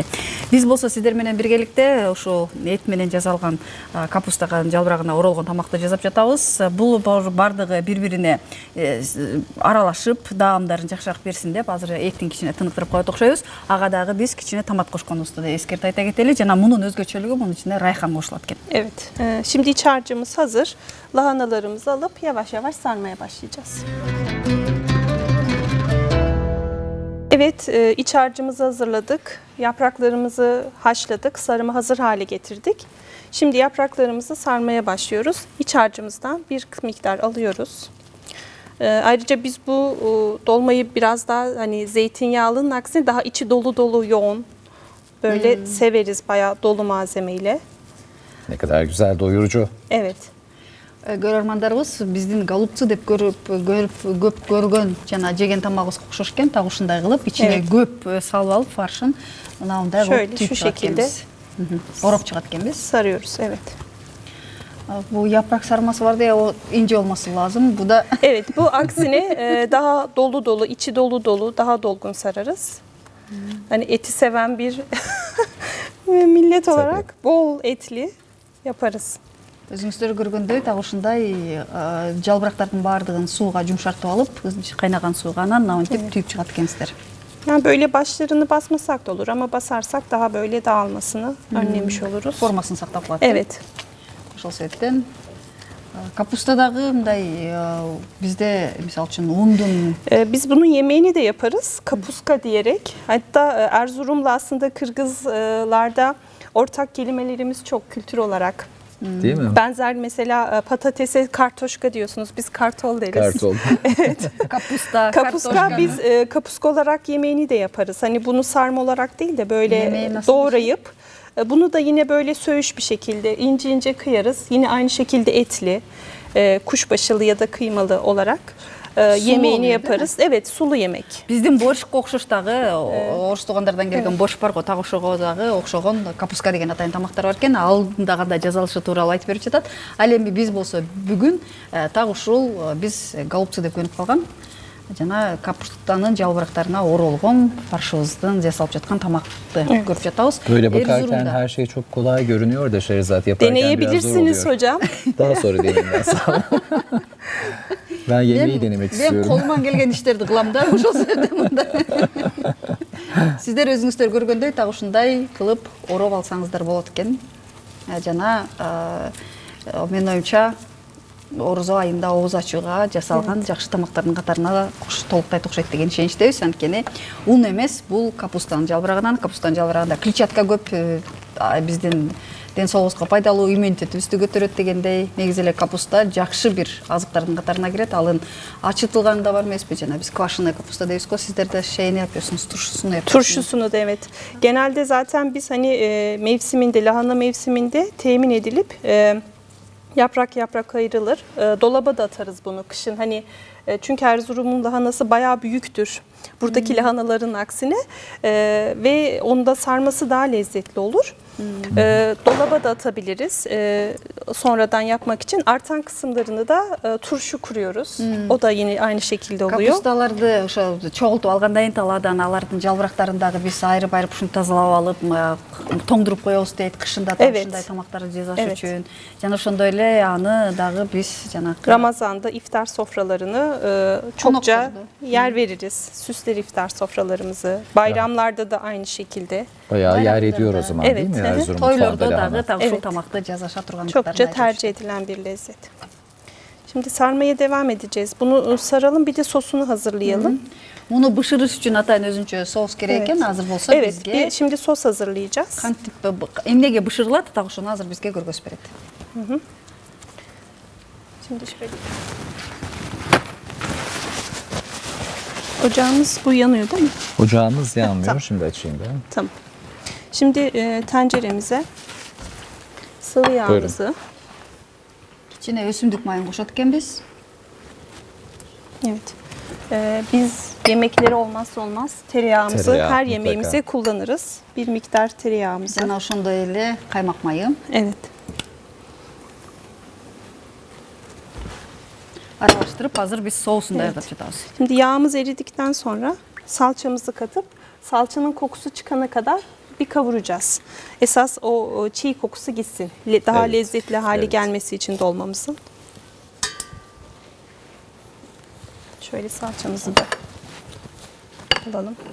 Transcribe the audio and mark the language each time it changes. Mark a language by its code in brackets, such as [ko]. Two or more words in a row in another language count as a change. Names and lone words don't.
[ky] Биз болсо сиздер менен биргеликте ушул эт менен жасалган капустага жалбырагына оролгон тамакты жасап жатабыз. Бул бардыгы бири-бирине аралашып, даамдарын жакшыраак берсин деп азыр эттин кичине тыныктырып коет окшойбуз. Ага дагы биз кичине томат кошконубузду да эскертип айта кетели. Жана мунун өзгөчөлүгү мунун ичине райхан кошулат экен. [tr] Evet. Şimdi iç harcımız hazır. Lahanalarımızı alıp yavaş yavaş sarmaya başlayacağız. Evet, iç harcımızı hazırladık. Yapraklarımızı haşladık. Sarımı hazır hale getirdik. Şimdi yapraklarımızı sarmaya başlıyoruz. İç harcımızdan bir miktar alıyoruz. Ayrıca biz bu dolmayı biraz daha hani zeytinyağlının aksine daha içi dolu dolu yoğun böyle severiz, bayağı dolu malzemeyle. Ne kadar güzel, doyurucu. Evet. [ky] Көрөрмандарыбыз биздин голубцы деп көп көргөн жана жеген тамагыбызга окшош экен. Так ушундай кылып ичине [tr] Evet. [ky] көп салып алып фаршын мынандай [tr] Şöyle, [ky] кылып [tr] şu [ky] түйүп чыгат [tr] şekilde. [ky] экенбиз. Ороп чыгат экенбиз. [tr] Sarıyoruz, evet. Bu yaprak sarması var da, o ince olması lazım. Bu da Evet, bu aksine daha dolu dolu, içi dolu dolu, daha dolgun sararız. Hani eti seven bir millet olarak bol etli yaparız. [ky] өзүңүздөр көргөндөй так ушундай жалбырактардын баардыгын сууга жумшартып алып, кайнаган сууга анан мынтип түйүп чыгат экенсиздер. [tr] Yani böyle başlarını basmasak da olur ama basarsak daha böyle dağılmasını önlemiş oluruz. [ky] Формасын сактап калат. [tr] Evet. [ky] Ошол себептен капуста дагы мындай бизде мисалы үчүн ундун [tr] Biz bunun yemeğini de yaparız. Kapuska diyerek. Hatta Erzurum'la aslında Kırgızlarda ortak kelimelerimiz çok kültür olarak. Değil mi? Benzer mesela patatese kartoşka diyorsunuz. Biz kartol deriz. Kartol. [ky] капуста, [tr] Kapuska biz kapuska olarak yemeğini de yaparız. Hani bunu sarma olarak değil de böyle Yemeği nasıl doğrayıp bunu da yine böyle söğüş bir şekilde ince ince kıyarız. Yine aynı şekilde etli, kuşbaşılı ya da kıymalı olarak yemeğini oluyor, yaparız. Evet, sulu yemek. [ky] биздин борщко окшош дагы орус туугандардан келген борщ бар го, так ошого дагы окшогон капуска деген атайын тамактар бар экен. Алдында кандай жазалышы тууралуу айтып берип жатат. Ал эми биз болсо бүгүн так ушул биз голубцы деп көнүп калган жана капустанын жалбырактарына оролгон фаршыбыздын жасалып жаткан тамакты көрүп жатабыз. [tr] Böyle bakarken Erzurum'da. her şey çok kolay görünüyor da Şehrazat yaparken biraz zor Deneyebilirsiniz oluyor. hocam. Daha sonra deneyeyim ben sana. Ben yemeği denemek [ky] Мен [tr] istiyorum. [ky] колуман келген иштерди кылам да, ошол себептен мындай. Сиздер өзүңүздөр көргөндөй так ушундай кылып ороп алсаңыздар болот экен. Жана менин оюмча орузо айында ооз ачууга жасалган жакшы тамактардын катарына толуктайт окшойт деген ишеничтебиз. Анткени ун эмес, бул капустанын жалбырагында клетчатка көп, биздин ден соолугубузга пайдалуу, иммунитетибизди көтөрөт дегендей. Негизи эле капуста жакшы бир азыктардын катарына кирет. Алын ачытылганы да бар эмеспи? Жана биз [ru] квашеный капуста [ky] дейбиз го. Сиздер да [tr] şeyini yapıyorsunuz, turşusunu yapıyorsunuz. Turşusunu da evet. Genelde zaten biz hani mevsiminde, lahana mevsiminde temin edilip yaprak yaprak ayrılır. Dolaba da atarız bunu kışın. Hani çünkü Erzurum'un lahanası bayağı büyüktür. Buradaki lahanaların aksine ve onda sarması daha lezzetli olur. Dolaba da atabiliriz. sonradan yapmak için artan kısımlarını da turşu kuruyoruz. O da yine aynı şekilde oluyor. [ky] Капусталарды ошо чогултуп алгандан кийин талаадан алардын жалбырактарын дагы биз айырып айырып ушинтип тазалап алып тоңдуруп коебуз дейт кышында да [tr] Evet. [ky] ушундай тамактарды жасаш [tr] Evet. [ky] үчүн жана ошондой эле аны дагы биз жанагы [tr] Ramazan'da iftar sofralarını çokça Konuklarda. yer veririz. Süsler iftar sofralarımızı. Bayramlarda da aynı şekilde. Bayağı yer ediyor o zaman değil Evet. mi Erzurum [ky] тойлордо [tr] mutfağında lahana? [ky] дагы так ушул [tr] Evet. [ky] тамакты жасаша тургандыктарын [tr] Çokça [ky] айтып [tr] tercih edilen bir lezzet. Şimdi sarmaya devam edeceğiz. Bunu saralım, bir de sosunu hazırlayalım. [ky] муну бышырыш үчүн атайын өзүнчө соус керек экен азыр болсо [tr] Evet, [ky] бизге [tr] şimdi sos hazırlayacağız. [ky] кантип эмнеге бышырылат так ошону азыр бизге көргөзүп берет. [tr] Şimdi şöyle. Ocağımız bu yanıyor değil mi? Ocağımız yanmıyor. Tamam. Şimdi açayım ben. Tamam. Şimdi tenceremize sıvı yağımızı, [ky] Кичине өсүмдүк майын кошот экенбиz. [tr] evet. Biz yemekleri olmazsa olmaz tereyağımızı Tereyağı her mutlaka. yemeğimize kullanırız. Bir miktar tereyağımızı. [ky] Жана ошондой эле каймак майы. [tr] Evet. [ky] Аралаштырып азыр биз соусун даярдап жатабыз. [tr] Şimdi yağımız eridikten sonra salçamızı katıp salçanın kokusu çıkana kadar bir kavuracağız. Esas o çiğ kokusu gitsin. Daha Evet, lezzetli hale evet. gelmesi için dolmamızın. Şöyle salçamızı da alalım.